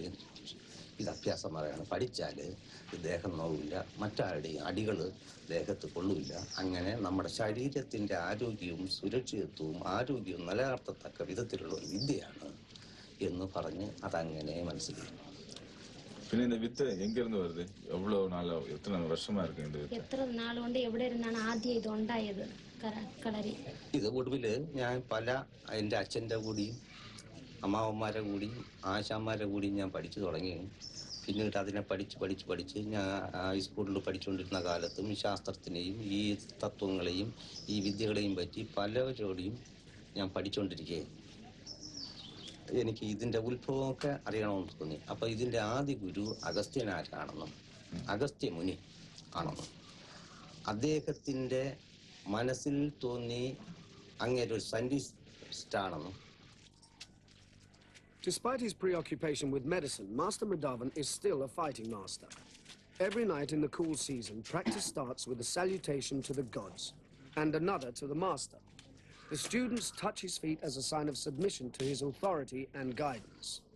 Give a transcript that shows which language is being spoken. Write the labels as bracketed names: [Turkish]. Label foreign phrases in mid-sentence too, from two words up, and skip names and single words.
[Malayalam] ഇത് അഭ്യാസമുറയാണ്. പഠിച്ചാൽ ദേഹം നോവില്ല, മറ്റാരുടെയും അടികൾ ദേഹത്ത് കൊള്ളില്ല. അങ്ങനെ നമ്മുടെ ശരീരത്തിൻ്റെ ആരോഗ്യവും സുരക്ഷിതത്വവും ആരോഗ്യവും നിലനിർത്തത്തക്ക വിധത്തിലുള്ള ഒരു വിദ്യയാണ് എന്ന് പറഞ്ഞ് അതങ്ങനെ മനസ്സിലാക്കി. [Tamil] പിന്നെ இந்த வித்து எங்க இருந்து வருது? எவ்வளவு நாளா, எத்தனை வருஷமா இருக்கு இந்த வித்து? [Malayalam] എത്ര നാൾ കൊണ്ട് എവിടെ ഇരുന്നാണ് ആദ്യം ഇത് ഉണ്ടായത് കളരി? ഇത് ഒടുവിൽ ഞാൻ എൻ്റെ അച്ഛൻ്റെ കൂടിയും അമ്മാവന്മാരെ കൂടിയും ആശാന്മാരെ കൂടിയും ഞാൻ പഠിച്ചു തുടങ്ങി. പിന്നീട് അതിനെ പഠിച്ച് ഞാൻ ഹൈസ്കൂളിൽ പഠിച്ചുകൊണ്ടിരുന്ന കാലത്തും ഈ ശാസ്ത്രത്തിനെയും ഈ തത്വങ്ങളെയും ഈ വിദ്യകളെയും പറ്റി പലരോടെയും ഞാൻ പഠിച്ചുകൊണ്ടിരിക്കുകയായിരുന്നു. എനിക്ക് ഇതിൻ്റെ ഉത്ഭവമൊക്കെ അറിയണമെന്ന് തോന്നി. അപ്പോൾ ഇതിൻ്റെ ആദ്യ ഗുരു അഗസ്ത്യനാരാണെന്നും അഗസ്ത്യമുനി ആണെന്നും അദ്ദേഹത്തിൻ്റെ മനസ്സിൽ തോന്നി അങ്ങേരൊരു സയൻറ്റിസ്റ്റാണെന്നും. [English] Despite his preoccupation with medicine, Master Madhavan is still a fighting master. Every night in the cool season, practice starts with a salutation to the gods and another to the master. The students touch his feet as a sign of submission to his authority and guidance.